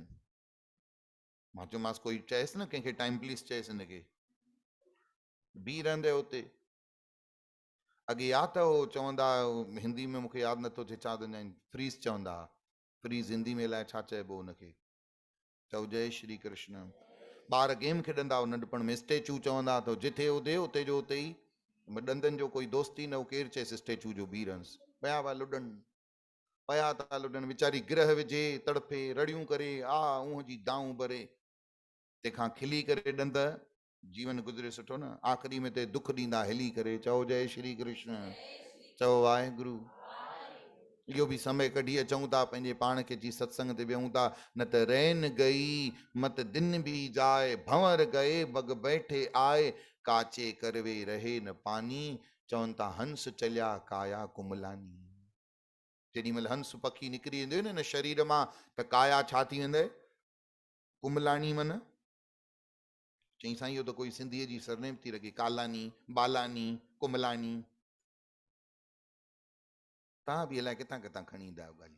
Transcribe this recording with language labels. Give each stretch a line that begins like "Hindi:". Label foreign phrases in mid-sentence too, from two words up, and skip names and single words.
Sindhi: मां चयोमांसि कोई चएसि न कंहिंखे
English: time please
Sindhi: चएसि हिनखे, बीह रहंदे हुते। अॻे यादि त हो चवंदा हिंदी में, मूंखे यादि नथो थिए छा चवंदा आहिनि, फ्रीज़ चवंदा। फ्रीज़ हिंदी में अलाए छा चइबो हुनखे। चओ जय श्री कृष्ण। ॿार गेम खेॾंदा हो नंढपण में, स्टेचू चवंदा, त जिथे हुजे उते जो उते ई, ॾंदनि जो कोई दोस्ती न हो, केरु चएसि स्टेचू जो बीह रहंसि। पिया था लुॾनि, पिया था लुॾनि, वीचारी गिरह विझे, तड़फे, रड़ियूं करे, आ ऊंह जी दाऊं भरे, तंहिंखां खिली करे ॾंद, जीवन गुज़रे सुठो न। आख़िरी में ते दुख ॾींदा हिली करे। चओ जय श्री कृष्ण। चओ वाहेगुरु। इहो बि समय कढी अचूं था, पंहिंजे पाण खे जी सत्संग ते विहूं था।
Hindi: न त रैन गई मत दिन भी जाए, भंवर गए बग बैठे आए, काचे करवे रहे न पानी,
Sindhi: चवनि था
Hindi: हंस चलिया काया कुमलानी।
Sindhi: जेॾी महिल हंस पखी निकिरी वेंदो न शरीर मां, त काया छा थी वेंदे? कुमलानी। मन चई साईं इहो त कोई सिंधीअ जी सरनेम थी रखे, कालानी, बालानी, कुमलानी। तव्हां बि अलाए किथां किथां खणी ईंदा आहियो ॻाल्हियूं।